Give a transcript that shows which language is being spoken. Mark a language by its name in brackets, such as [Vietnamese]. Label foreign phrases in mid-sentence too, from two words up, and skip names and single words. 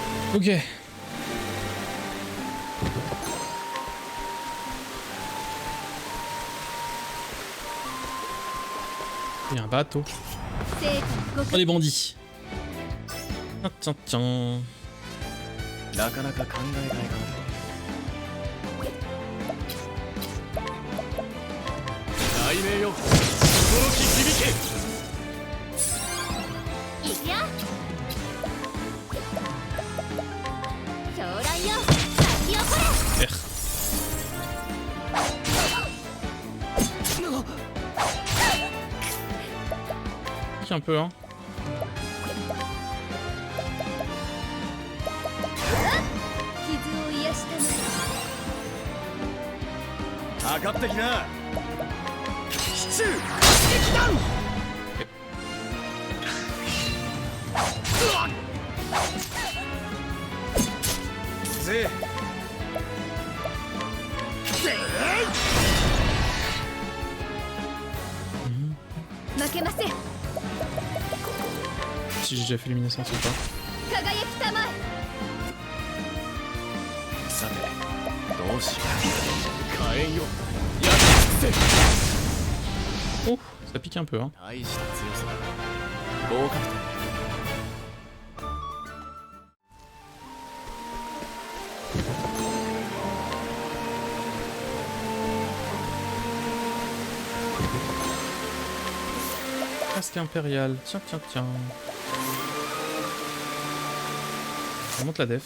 [French] Ok. Il y a un bateau. Oh les bandits. Tiens, tiens, tiens. [Japanese] なかなか考えがいがある。雷鳴よ、驚き響け。いくよ。狂乱よ、咲き誇れ。 [French] Un peu hein. [Japanese] 傷を癒したの。かかってきな。支柱撃弾。ぜ。負けません。 [French] Si j'ai déjà fait luminescence ou pas. [Japanese] 輝きたまえ。さて、どうしよう。火炎よ、焼き尽くせ。 [French] Oh, ça pique un peu hein. [Japanese] 大した強さだ。合格点。 [French] Casque impérial. Tiens, tiens, tiens. On monte la def.